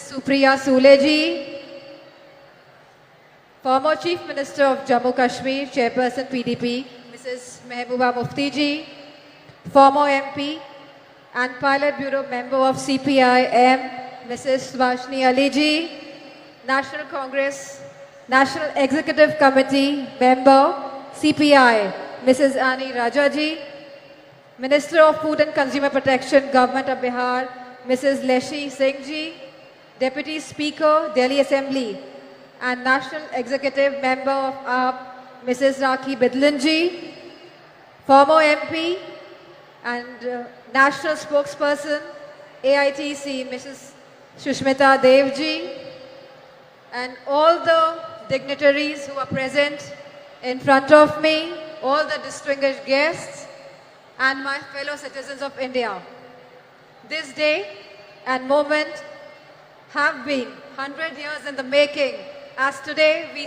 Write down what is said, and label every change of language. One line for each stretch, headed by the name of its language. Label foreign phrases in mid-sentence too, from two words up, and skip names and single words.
English: Supriya Sule ji, former Chief Minister of Jammu Kashmir, Chairperson PDP Mrs. Mehbooba Mufti ji, former MP and Pilot Bureau Member of CPI-M Mrs. Subhashini Ali ji, National Congress National Executive Committee Member CPI Mrs. Ani Raja ji, Minister of Food and Consumer Protection Government of Bihar Mrs. Leshi Singh ji, Deputy Speaker Delhi Assembly and National Executive Member of AAP Mrs. Rakhi Bidlan ji, former MP and National Spokesperson AITC Mrs. Shushmita Dev ji, and all the dignitaries who are present in front of me, all the distinguished guests and my fellow citizens of India. This day and moment have been 100 years in the making, as today we